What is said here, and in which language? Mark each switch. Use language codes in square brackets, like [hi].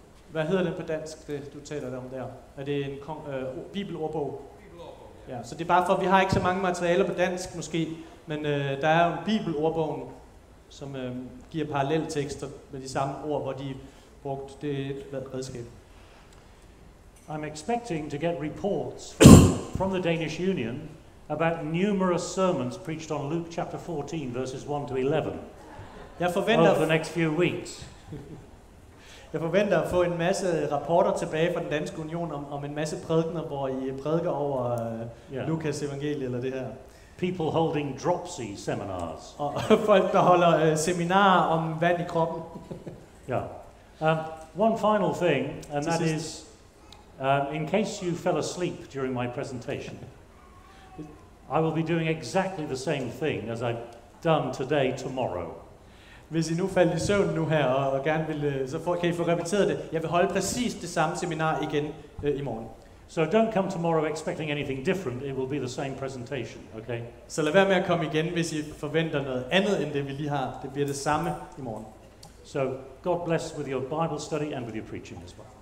[da] Hvad hedder det på dansk, det du taler der om der? Er det en bibelordbog? Ja, så det er bare for, vi har ikke så mange materialer på dansk måske, men der er jo en bibelordbogen, som giver paralleltekster med de samme ord, hvor de er brugt. Det er et redskab. [en] I'm expecting to get reports from the Danish Union about numerous sermons preached on Luke chapter 14 verses 1 to 11 over the next few weeks. [da] Jeg forventer at få en masse rapporter tilbage fra den danske union om en masse prædikener, hvor I prædiker over Lukas evangelie eller det her. [en] People holding dropsy seminars. [da] Og folk, der holder seminarer om vand i kroppen. [en] Yeah. One final thing, and that is, in case you fell asleep during my presentation, I will be doing exactly the same thing as I've done today, tomorrow. [da] Hvis I nu faldt i søvn nu her, og gerne vil, så kan I få repeteret det. Jeg vil holde præcis det samme seminar igen i morgen. [en] So don't come tomorrow expecting anything different. It will be the same presentation, okay? [da] Så lad være med at komme igen, hvis I forventer noget andet end det, vi lige har. Det bliver det samme i morgen. [en] So God bless with your Bible study and with your preaching as well.